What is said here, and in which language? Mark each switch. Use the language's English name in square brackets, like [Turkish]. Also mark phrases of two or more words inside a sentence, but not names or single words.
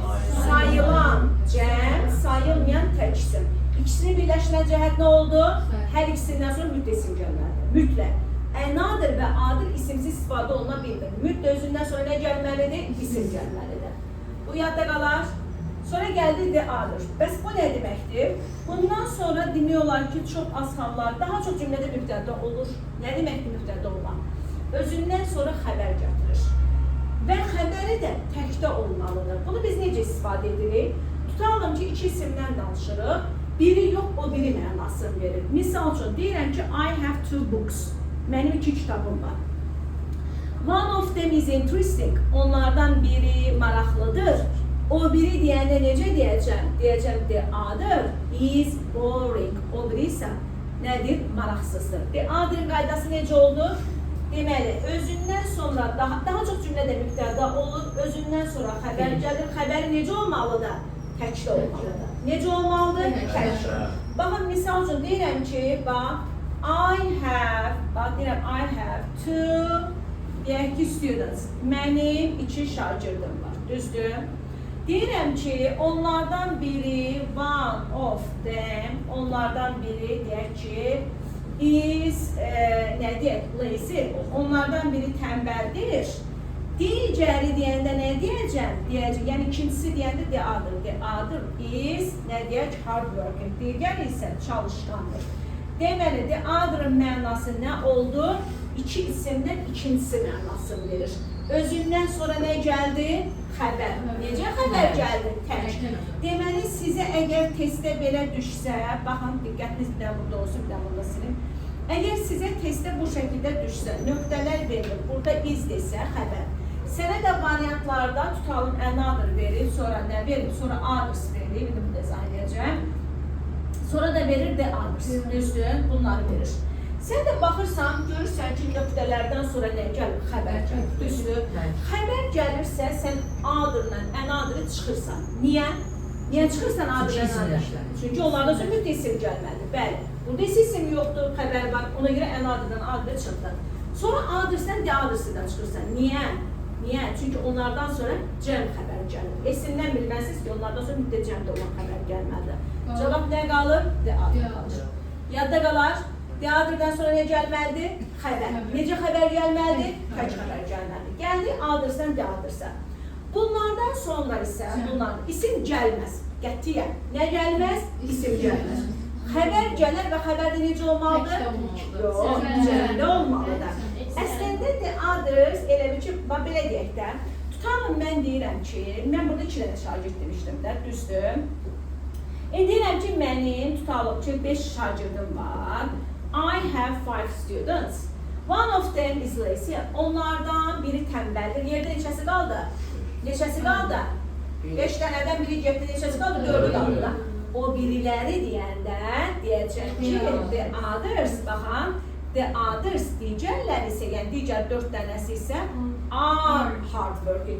[Azerbaijani] Sayılan cəm, sayılmayan tək isim. İkisini birləşdirən cəhət nə oldu? Hər ikisindən sonra mütləq isim gəlməlidir. Mütləq. Another və other isimsiz istifadə oluna bilmir. Mütləq özündən sonra nə gəlməlidir? İsim gəlməlidir. Bu yadda qalar. Sonra gəldi [English] the other. [Azerbaijani] Bəs bu nə deməkdir? Bundan sonra demək olar ki, çox az hallar, daha çox cümlədə mübtəda olur. Nə deməkdir mübtəda olmaq? Özündən sonra xəbər gətirir. Və xəbəri də təkdə olmalıdır. Bunu biz necə istifadə edirik? Tutalım ki, iki isimdən danışırıq. Biri yox, o biri mənasını verir. Misal üçün, deyirəm ki, [English] I have two books. [Azerbaijani] Mənim iki kitabım var. [English] One of them is interesting. [Azerbaijani] Onlardan biri maraqlıdır. O biri deyəndə necə deyəcəm? Deyəcəm, [English] the other is boring. [Azerbaijani] O biri isə nədir? Maraqsızdır. [English] The other [Azerbaijani] qaydası necə oldu? Deməli, özündən sonra daha çox cümlədə mübtəda olur. Özündən sonra xəbər gəlir. Xəbəri necə olmalıdır? Təkdə olmalıdır. Necə olmalıdır? Təkdə. Baxın, misal üçün deyirəm ki, bax, [English] I have two [Azerbaijani] deyək ki, [English] students. [Azerbaijani] Mənim iki şagirdim var. Düzdür? Deyirəm ki, onlardan biri, [English] one of them, [Azerbaijani] onlardan biri deyək ki, is, nə deyək, lazy, onlardan biri tənbəldir. Digəri deyəndə nə deyəcəm? Deyəcəm, yəni ikincisi deyəndə [English] the other is, [Azerbaijani] nə deyək, [English] hard working. [Azerbaijani] Digər isə çalışqandır. Deməli, [English] the other'ın [Azerbaijani] mənası nə oldu? İki isimdən ikincisi mənasını verir. Özündən sonra nə gəldi? Xəbər. Necə xəbər gəldi? Tək. Deməli, sizə əgər testdə belə düşsə, baxın, diqqətiniz bir də burada olsun, bir də burada silin. Əgər sizə testdə bu şəkildə düşsə, nöqtələr verilir, burada iz desə, xəbər. Sənə də variantlarda tutalım, another verir, sonra nə verir, sonra others verir, bir də bu dezaynəyəcəm. Sonra da verir [English] the others, [Azerbaijani] düzdür, bunları verir. Sən də baxırsan, görürsən ki, nöqtələrdən sonra nə gəlir? Xəbər gəlir, düzdür. Xəbər gəlirsə, sən other'la another'ı çıxırsan. Niyə? Niyə çıxırsan other'la another'ı? Çünki onlarda sonra mütləq isim gəlməlidir, bəli. Burada isə isim yoxdur, xəbər var, ona görə another'dan other'ı çıxdın. Sonra other'sən, [English] the others'dan [Azerbaijani] çıxırsan. Niyə? Niyə? Çünki onlardan sonra cəm xəbər gəlir. Esimdən bilməsiniz ki, onlardan sonra mütləq cəmdə olan xəbər gəlməlidir. Cavab nə qalır? [English] The other [Azerbaijani] qalır. Yadda qalar. [English] The other'dan [Azerbaijani] sonra nə gəlməlidir? Xəbər. Necə xəbər gəlməlidir? Tək xəbər gəlməlidir. Gəldi other'dan [English] the other'sa. [Azerbaijani] Bunlardan sonra isə isim gəlməz. Qətiyyən. Nə gəlməz? İsim gəlməz. Xəbər gələr və xəbərdə necə olmalıdır? Yox, cəmdə olmalıdır. Əslində [English] the others [Azerbaijani] elə bir ki, belə deyək də, tutalım mən deyirəm ki, mən burada 2 dənə şagird demişdim də, düzdür. Deyirəm ki, mənim tutalım ki, 5 şagirdim var. [English] I have 5 students. One of them is lazy. [Azerbaijani] Onlardan biri tənbəldir. Yerdə neçəsi qaldı? Neçəsi qaldı? 5 dənədən biri getdi, neçəsi qaldı? 4'ü qaldı da. O biriləri deyəndə deyəcək ki, [English] the others, [Azerbaijani] baxın, [English] the others [Azerbaijani] digərləri isə, yəni digər 4 dənəsi isə [English] are hard working.